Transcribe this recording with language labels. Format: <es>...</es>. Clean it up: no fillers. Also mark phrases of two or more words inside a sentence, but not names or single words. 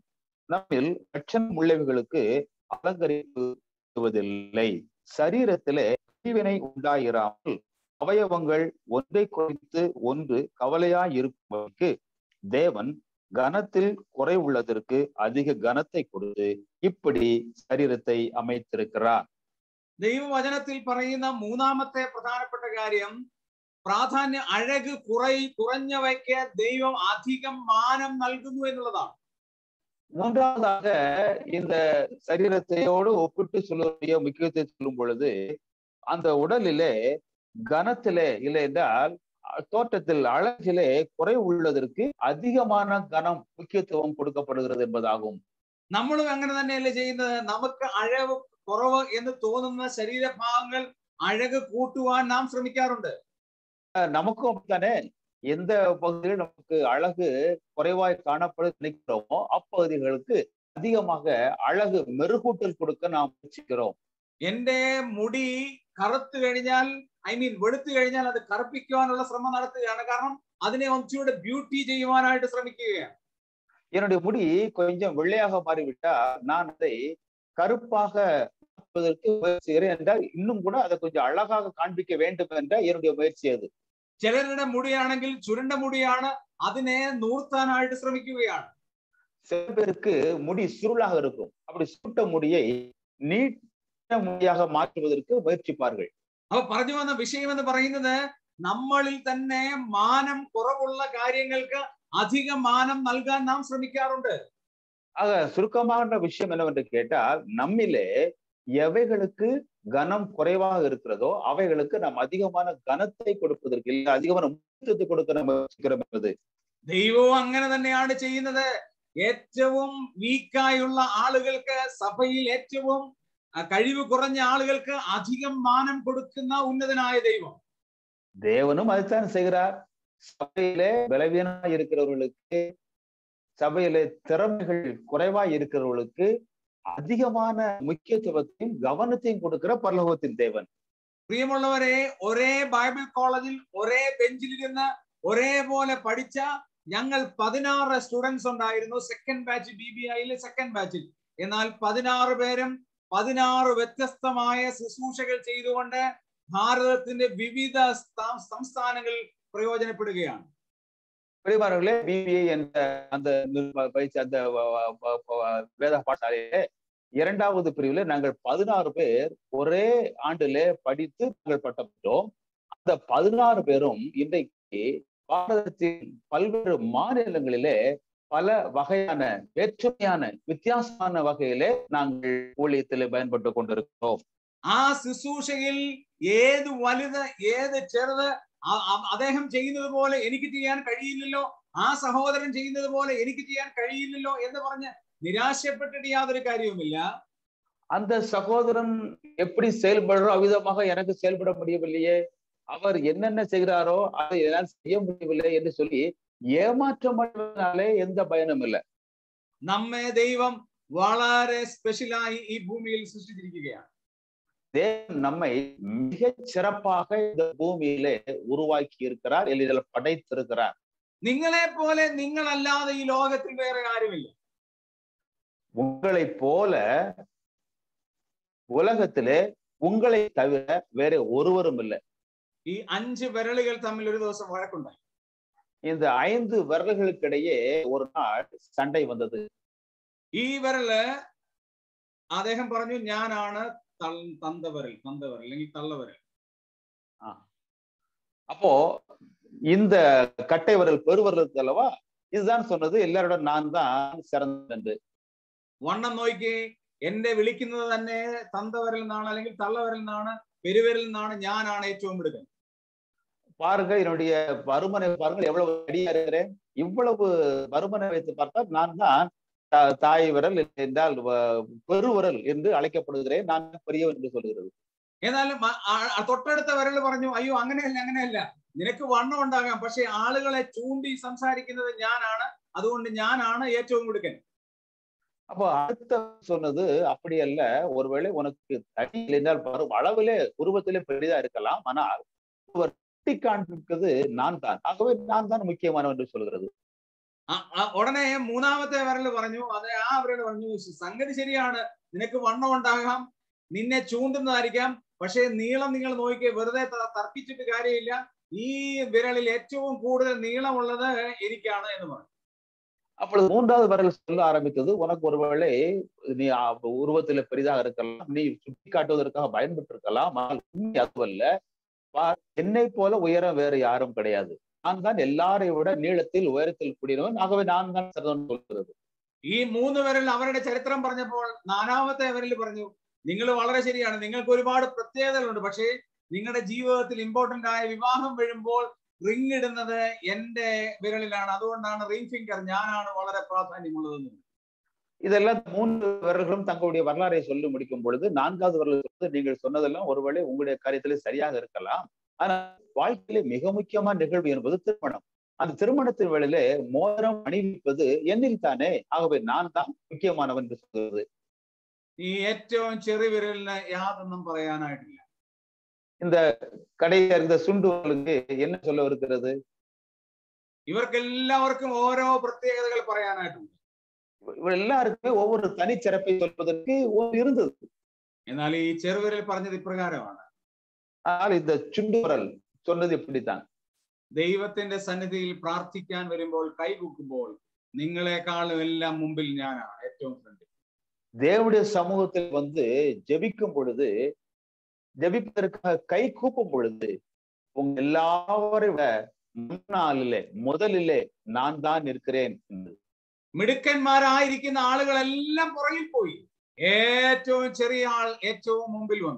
<ta>நம்மில் லட்சணம் உள்ளவைகளுக்கு அலங்கரிப்புவதில்லை. சரீரத்திலே தீவினை உண்டாயிராமல் அவயவங்கள் ஒன்றை குறித்து ஒன்று கவலையாய் இருக்கும்படிக்கு தேவன் கனத்தில் குறை உள்ளதற்கு அதிக கனத்தை கொடுத்து இப்படி சரீரத்தை அமைத்திருக்கிறார்.</ta> <ml>ദൈവവചനത്തിൽ പറയുന്ന മൂന്നാമത്തെ പ്രധാനപ്പെട്ട കാര്യം, പ്രാധാന്യം അഴക് കുറഞ്ഞവയ്ക്ക് ദൈവം അധികം മാനം നൽകുന്നു എന്നുള്ളതാണ്.</ml> <ta>மூன்றாவதாக இந்த சரீரத்தையோடு ஒப்பிட்டு சொல்லக்கூடிய முக்கியத்தை சொல்லும் பொழுது அந்த உடலிலே கனத்திலே இல்லை என்றால் தோற்றத்தில் அழகிலே குறை உள்ளதற்கு அதிகமான கனம் முக்கியத்துவம் கொடுக்கப்படுகிறது என்பதாகும்.</ta> <ml>നമ്മളും അങ്ങനെ തന്നെയല്ലേ ചെയ്യുന്നത്? നമുക്ക് അഴവ് കുറവ് എന്ന് തോന്നുന്ന ശരീരഭാഗങ്ങൾ അഴക് കൂട്ടുവാൻ നാം ശ്രമിക്കാറുണ്ട്.</ml> <ta>நமக்கும் அப்படித்தானே, எந்த பகுதியில் நமக்கு அழகு குறைவாய் காணப்பட நினைக்கிறோமோ அப்பகுதிகளுக்கு அதிகமாக அழகு மெருகூட்டல் கொடுக்க நாம் முயற்சிக்கிறோம்.</ta> <ml>എന്റെ മുടി കറുത്തു കഴിഞ്ഞാൽ വെളുത്തു കഴിഞ്ഞാൽ അത് കറുപ്പിക്കുവാനുള്ള ശ്രമം നടത്തുകയാണ്. കാരണം അതിനെ ഒന്നുകൂടെ ബ്യൂട്ടി ചെയ്യുവാനായിട്ട് ശ്രമിക്കുകയാണ്.</ml> <ta>என்னுடைய முடி கொஞ்சம் வெள்ளையாக மாறிவிட்டால் நான் அதை கருப்பாக முயற்சிக்கிறேன் என்றால் இன்னும் கூட அதை கொஞ்சம் அழகாக காண்பிக்க வேண்டும் என்ற என்னுடைய முயற்சி அது.</ta> <ml>ചിലരുടെ മുടിയാണെങ്കിൽ ചുരുണ്ട മുടിയാണ്, അതിനെ നൂർത്താനായിട്ട് ശ്രമിക്കുകയാണ്.</ml> <ta>சில பேருக்கு முடி சுருளாக இருக்கும், அப்படி சுருட்ட முடியை நீட்ட முடியாக மாற்றுவதற்கு முயற்சிப்பார்கள்.</ta> <ml>അപ്പൊ പറഞ്ഞു വന്ന വിഷയം എന്ന് പറയുന്നത്, നമ്മളിൽ തന്നെ മാനം കുറവുള്ള കാര്യങ്ങൾക്ക് അധിക മാനം നൽകാൻ നാം ശ്രമിക്കാറുണ്ട്.</ml> <ta>ஆக சுருக்கமான விஷயம் என்னவென்று கேட்டால், நம்மிலே எவைகளுக்கு கனம் குறைவாக இருக்கிறதோ அவைகளுக்கு நாம் அதிகமான கனத்தை கொடுப்பதற்கு இல்லை, அதிகமான முக்கியத்துவத்தை கொடுக்க நம்ம வச்சுக்கிறோம் என்பது.</ta> <ml>ദൈവവും അങ്ങനെ തന്നെയാണ് ചെയ്യുന്നത്. ഏറ്റവും വീക്കായുള്ള ആളുകൾക്ക്, സഭയിൽ ഏറ്റവും കഴിവ് കുറഞ്ഞ ആളുകൾക്ക് അധികം മാനം കൊടുക്കുന്ന ഉന്നതനായ ദൈവം.</ml> <ta>தேவனும் அதைத்தான் செய்கிறார். சபையிலே பலவீனமாய் இருக்கிறவர்களுக்கு, சபையிலே திறமைகள் குறைவாய் இருக்கிறவர்களுக்கு அதிகமான முக்கியத்துவத்தையும் கவனத்தையும் கொடுக்கிற பரலோகத்தின் தேவன்.</ta> <ml>പ്രിയമുള്ളവരെ, ഒരേ</ml> <en>Bible college</en> <ml>ഒരേ ബെഞ്ചിലിരുന്ന് ഒരേപോലെ പഠിച്ച ഞങ്ങൾ 16 സ്റ്റുഡൻസ് ഉണ്ടായിരുന്നു.</ml> <en>second batch,</en> <ml>BBIയിലെ</ml> <en>second batch.</en> <ml>എന്നാൽ 16 പേരും 16 വ്യത്യസ്തമായ ശുശ്രൂഷകൾ ചെയ്തുകൊണ്ട് ഭാരതത്തിന്റെ വിവിധ സംസ്ഥാനങ്ങളിൽ പ്രയോജനപ്പെടുകയാണ്.</ml> <ta>பிரியமானவர்களே, BBI என்ற அந்த பயிற்சி, அந்த வேத பாடசாலையிலே 2வது பிரிவுல நாங்கள் 16 பேர் ஒரே ஆண்டிலே படித்து நாங்கள் பட்டம் பெற்றோம். அந்த 16 பேரும் இன்றைக்கு பாரதத்தின் பல்வேறு மாநிலங்களிலே பல வகையான வேற்றுமையான வித்தியாசமான வகையிலே நாங்கள் ஊழியத்திலே பயன்பட்டு கொண்டிருக்கிறோம்.</ta> <ml>ആ ശുശ്രൂഷയിൽ ഏത് വലുത് ഏത് ചെറുത് അദ്ദേഹം ചെയ്യുന്നത് പോലെ എനിക്ക് ചെയ്യാൻ കഴിയില്ലല്ലോ, ആ സഹോദരൻ ചെയ്യുന്നത് പോലെ എനിക്ക് ചെയ്യാൻ കഴിയില്ലല്ലോ എന്ന് പറഞ്ഞ് നിരാശപ്പെട്ടിട്ട് യാതൊരു കാര്യവുമില്ല.</ml> <ta>அந்த சகோதரன் எப்படி செயல்படுறோ அவ்விதமாக எனக்கு செயல்பட முடியவில்லையே, அவர் என்னென்ன செய்கிறாரோ அதை என்னால் செய்ய முடியவில்லை என்று சொல்லி ஏமாற்றமடைவதனாலே எந்த பயனும் இல்லை.</ta> <ml>നമ്മെ ദൈവം വളരെ സ്പെഷ്യലായി ഈ ഭൂമിയിൽ സൃഷ്ടിച്ചിരിക്കുകയാണ്.</ml> <ta>தேவன் நம்மை மிக சிறப்பாக இந்த பூமியிலே உருவாக்கி இருக்கிறார், இதில் படைத்திருக்கிறார்.</ta> <ml>നിങ്ങളെ പോലെ നിങ്ങളല്ലാതെ ഈ ലോകത്തിൽ വേറെ ആരുമില്ല.</ml> <ta>உங்களை போல உலகத்திலே உங்களை தவிர வேற ஒருவரும் இல்லை.</ta> <ml>ഈ 5 വിരലുകൾ തമ്മിൽ ഒരു ദിവസം വഴക്കുണ്ടായി.</ml> <ta>இந்த 5 விரல்களுக்கிடையே ஒரு நாள் சண்டை வந்தது.</ta> <ml>ഈ വിരല് അദ്ദേഹം പറഞ്ഞു, ഞാനാണ് തന്തവരൽ അല്ലെങ്കിൽ തള്ളവരൽ.</ml> <ta>அப்போ இந்த கட்டை விரல் பெருவரலுக்கு அல்லவா இதுதான் சொன்னது, எல்லாரோட நான் தான் சிறந்தது.</ta> <ml>വണ്ണം നോക്കി, എന്നെ വിളിക്കുന്നത് തന്നെ തന്തവരൽ നിന്നാണ് അല്ലെങ്കിൽ തള്ളവരൽ നിന്നാണ്, പെരുവരൽ നിന്നാണ്, ഞാനാണ് ഏറ്റവും മിടുക്കൻ.</ml> <ta>பாருங்க, என்னுடைய பருமனை பாருங்கள், எவ்வளவு அடியா இருக்கிறேன். இவ்வளவு பருமனை வைத்து பார்த்தால் நான் தான் தாய் விரல் என்றால் பெருவிரல் என்று அழைக்கப்படுகிறேன், நான் பெரியவன் என்று சொல்கிறது.</ta> <ml>എന്നാലും തൊട്ടടുത്ത വിരൽ പറഞ്ഞു, അയ്യോ അങ്ങനെയല്ല, നിനക്ക് വണ്ണം ഉണ്ടാകാം, പക്ഷെ ആളുകളെ ചൂണ്ടി സംസാരിക്കുന്നത് ഞാനാണ്, അതുകൊണ്ട് ഞാനാണ് ഏറ്റവും മിടുക്കൻ.</ml> <ta>அப்போ அடுத்த சொன்னது அப்படி அல்ல, ஒருவேளை உனக்கு தடி என்றால் அளவிலே உருவத்திலே பெரிதா இருக்கலாம், ஆனால் காண்பிக்கிறது நான் தான், ஆகவே நான் தான் முக்கியமானவன் என்று சொல்கிறது.</ta> <ml>ഉടനെ മൂന്നാമത്തെ വിരൽ പറഞ്ഞു, അതെ ആ വിരൽ പറഞ്ഞു, സംഗതി ശരിയാണ്, നിനക്ക് വണ്ണം ഉണ്ടാകാം, നിന്നെ ചൂണ്ടുന്നതായിരിക്കാം, പക്ഷെ നീളം നിങ്ങൾ നോക്കിയേ, വെറുതെ തർക്കിച്ചിട്ട് കാര്യമില്ല, ഈ വിരലിൽ ഏറ്റവും കൂടുതൽ നീളമുള്ളത് എനിക്കാണ് എന്ന് പറഞ്ഞു.</ml> <ta>அப்பொழுது 3வது விரல் சொல்ல ஆரம்பித்தது, உனக்கு ஒருவேளை நீ உருவத்தில பெரிதாக இருக்கலாம், நீ சுட்டி காட்டுவதற்காக பயன்பட்டு இருக்கலாம், ஆனால் உண்மை அதுவல்ல, என்னை போல உயரம் வேறு யாரும் கிடையாது, நான் தான் எல்லாரை விட நீளத்தில் உயரத்தில் கூடியவன், ஆகவே நான் தான் சிறந்தவன் சொல்கிறது.</ta> <ml>ഈ 3 വിരൽ അവരുടെ ചരിത്രം പറഞ്ഞപ്പോൾ 4ാമത്തെ വിരൽ പറഞ്ഞു, നിങ്ങൾ വളരെ ശരിയാണ്, നിങ്ങൾക്ക് ഒരുപാട് പ്രത്യേകതകളുണ്ട്, പക്ഷേ നിങ്ങളുടെ ജീവിതത്തിൽ ഇമ്പോർട്ടന്റ് ആയ വിവാഹം വരുമ്പോൾ റിംഗ് ഇടുന്നത് എന്റെ വിരലിലാണ്, അതുകൊണ്ടാണ്</ml> <en>ring finger,</en> <ml>ഞാനാണ് വളരെ പ്രാധാന്യമുള്ളതെന്ന്.</ml> <ta>இதெல்லாம் 3 விரல்களும் தங்களுடைய வரலாறை சொல்லி முடிக்கும் பொழுது 4வது விரல் நீங்கள் சொன்னதெல்லாம் ஒருவேளை உங்களுடைய காரியத்திலே சரியாக இருக்கலாம், ஆனால் வாழ்க்கையிலே மிக முக்கியமான நிகழ்வு என்பது திருமணம். அந்த திருமணத்தின் வேளையிலே மோதிரம் அணிவிப்பது என்னில் தானே, ஆகவே நான் தான் முக்கியமானவன் என்று சொல்கிறது.</ta> <ml>ഈ ഏറ്റവും ചെറിയ വിരലിന് യാതൊന്നും പറയാനായിട്ടില്ല.</ml> <ta>இந்த கடையில இருந்த சுண்டுவலுக்கு என்ன சொல்ல இருக்கிறது?</ta> <ml>ഇവർക്കെല്ലാവർക്കും ഓരോ പ്രത്യേകതകൾ പറയാനായിട്ടുണ്ട്.</ml> <ta>எல்லாருக்குமே ஒவ்வொரு தனிச்சிறப்பை சொல்வதற்கு இருந்தது.</ta> <ml>എന്നാൽ ഈ ചെറുവിരൽ പറഞ്ഞത് ഇപ്രകാരമാണ്,</ml> <ta>ஆனால் இந்த சுண்டுவரல் சொன்னது இப்படித்தான்,</ta> <ml>ദൈവത്തിന്റെ സന്നിധിയിൽ പ്രാർത്ഥിക്കാൻ വരുമ്പോൾ കൈകൂക്കുമ്പോൾ നിങ്ങളെക്കാളും എല്ലാം മുമ്പിൽ ഞാനാണ് ഏറ്റവും ഫ്രണ്ട്.</ml> <ta>தேவனுடைய சமூகத்தில் வந்து ஜெபிக்கும் பொழுது, ஜெபிப்பதற்காக கை கூப்பும் பொழுது, உங்க எல்லாரை விட முன்னாளிலே முதலிலே நான் தான் இருக்கிறேன்.</ta> <ml>മിടുക്കന്മാരായിരിക്കുന്ന ആളുകളെല്ലാം പുറകിൽ പോയി. ഏറ്റവും ചെറിയ ആൾ ഏറ്റവും മുമ്പിൽ വന്നു.</ml>